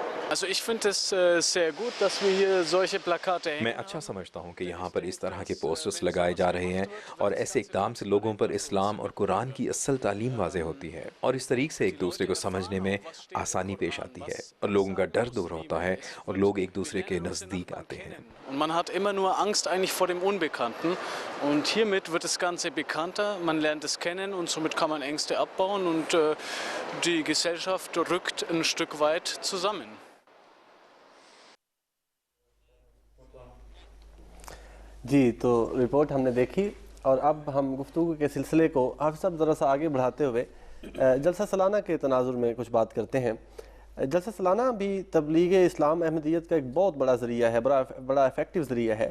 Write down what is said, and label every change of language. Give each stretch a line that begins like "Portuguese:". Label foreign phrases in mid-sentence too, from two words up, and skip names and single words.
Urdu: میں اچھا سمجھتا ہوں کہ یہاں پر اس طرح کے پوسٹرز لگائے جا رہے ہیں اور ایسے اقدام سے لوگوں پر اسلام اور قرآن کی اصل تعلیم واضح ہوتی ہے اور اس طریقے سے ایک دوسرے کو سمجھنے میں آسانی پیش آتی ہے اور لوگوں کا ڈر دور ہوتا ہے اور لوگ ایک دوسرے کے نزدیک آتے ہیں.
German: Man hat immer nur Angst eigentlich vor dem Unbekannten und hiermit wird das Ganze bekannter, man lernt es kennen und somit kann man Ängste abbauen und die Gesellschaft rückt ein Stück weit zusammen.
Urdu: جی, تو رپورٹ ہم نے دیکھی اور اب ہم گفتگو کے سلسلے کو حافظ صاحب ذرا سا آگے بڑھاتے ہوئے جلسہ سالانہ کے تناظر میں کچھ بات کرتے ہیں. جلسہ سالانہ بھی تبلیغ اسلام احمدیت کا ایک بہت بڑا ذریعہ ہے, بڑا افیکٹو ذریعہ ہے.